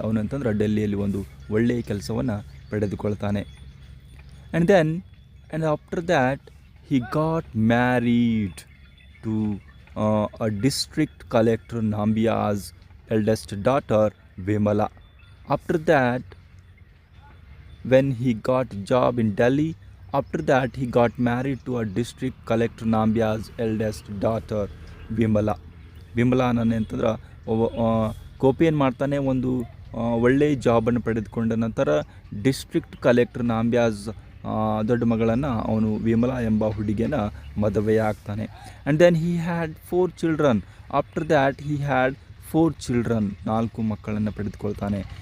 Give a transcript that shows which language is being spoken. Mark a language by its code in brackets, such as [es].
[kn] ಅವನಂತಂದ್ರೆ ಡೆಲ್ಲಿಯಲ್ಲಿ ಒಂದು ಒಳ್ಳೆಯ ಕೆಲಸವನ್ನು ಪಡೆದುಕೊಳ್ತಾನೆ. [en] And after that he got married to a district collector Nambiar's eldest daughter Vimala. After that when he got job in Delhi, after that he got married to a district collector Nambia's eldest daughter Vimala. [kn] ವಿಮಲಾನನ್ನೇ ಅಂತಂದ್ರೆ ಗೋಪಿ ಏನು ಮಾಡ್ತಾನೆ, ಒಂದು ಒಳ್ಳೆಯ ಜಾಬನ್ನು ಪಡೆದುಕೊಂಡ ನಂತರ district collector ನಾಂಬ್ಯಾಸ್ ದೊಡ್ಡ ಮಗಳನ್ನು ಅವನು ವಿಮಲಾ ಎಂಬ ಹುಡುಗಿಯನ್ನು ಮದುವೆ ಆಗ್ತಾನೆ. [en] And then he had 4 children. After that he had 4 children, [kn] 4 ಮಕ್ಕಳನ್ನು ಪಡೆದುಕೊಳ್ತಾನೆ.